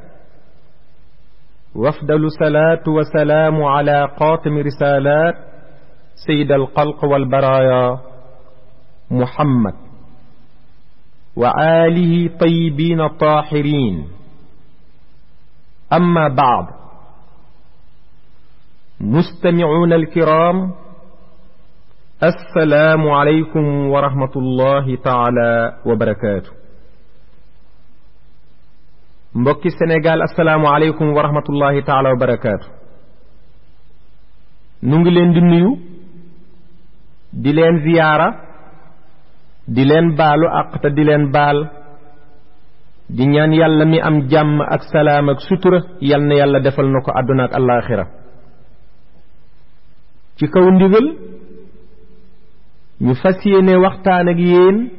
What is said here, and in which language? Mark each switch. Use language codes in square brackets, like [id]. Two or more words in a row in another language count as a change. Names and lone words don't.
[ar] وافضل الصلاة والسلام على خاتم رسالات سيد الخلق والبرايا محمد وآله طيبين الطاهرين أما بعد مستمعون الكرام السلام عليكم ورحمة الله تعالى وبركاته [wo] mbokki Sénégal [ar] السلام عليكم ورحمة الله تعالى وبركاته [wo] nu ngi leen di nuyu di leen ziyaara di leen baalu àq te di leen baal di ñaan yàlla mi am jàmm ak salaam ak sutura yal na yàlla defal na ko àdduna ak àllaaxira ci kaw ndigal ñu fas yéene waxtaan ak yéen